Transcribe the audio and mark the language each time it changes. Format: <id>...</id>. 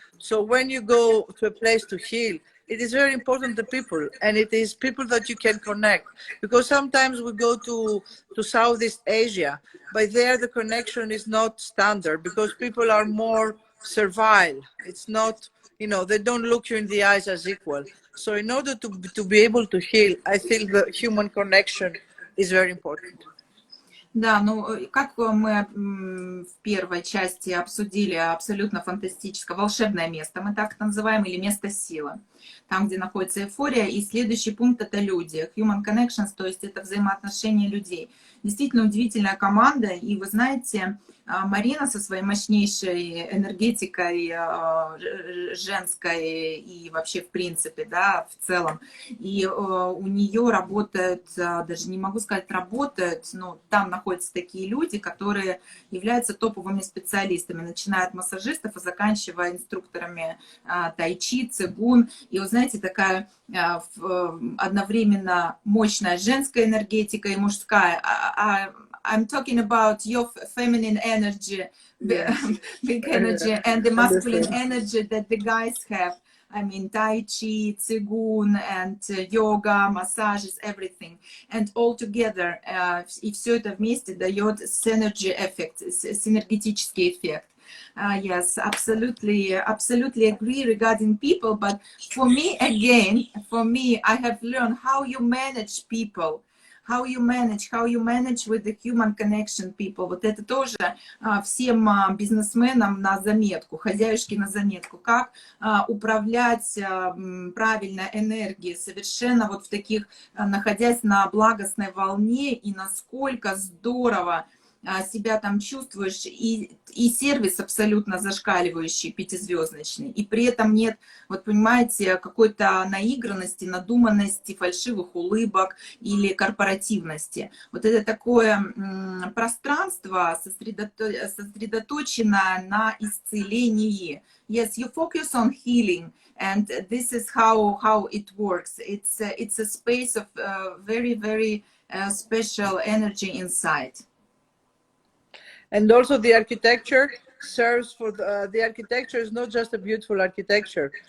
<en>So when you go to a place to heal, it is very important the people, and it is people that you can connect, because sometimes we go to Southeast Asia, but there the connection is not standard because people are more servile. It's not, you know, they don't look you in the eyes as equal. So in order to be able to heal, I think the human connection is very important.</en> <ru>Да, ну, как мы в первой части обсудили, абсолютно фантастическое, волшебное место, мы так это называем, или место силы, там, где находится эйфория. И следующий пункт — это люди,</ru> <en>human connections,</en> <ru>то есть это взаимоотношения людей. Действительно удивительная команда, и вы знаете, Марина со своей мощнейшей энергетикой женской и вообще в принципе, да, в целом. И у нее работают, даже не могу сказать работают, но там находятся такие люди, которые являются топовыми специалистами, начиная от массажистов и заканчивая инструкторами тайчи, цигун. И вы знаете, такая одновременно мощная женская энергетика и мужская.</ru> <en>I'm talking about your feminine energy, big energy, and the masculine energy that the guys have. I mean, Tai Chi, Qigong, and yoga, massages, everything. And all together,</en> <ru>и все это вместе дает</ru> <en>synergy effect,</en> <ru>синергетический эффект.</ru> <en>Yes, absolutely, absolutely agree regarding people. But for me, again, I have learned how you manage people, how you manage with the human connection people.</en> <ru>Вот это тоже всем бизнесменам на заметку, хозяюшки на заметку, как управлять правильно энергией, совершенно вот в таких, находясь на благостной волне, и насколько здорово себя там чувствуешь, и сервис абсолютно зашкаливающий, пятизвездочный, и при этом нет, вот понимаете, какой-то наигранности, надуманности, фальшивых улыбок или корпоративности. Вот это такое пространство сосредоточено на исцелении.</ru> <en>Yes, you focus on healing, and this is how it works. It's a space of very, very special energy inside. And also the architecture serves for the architecture is not just a beautiful architecture.</en>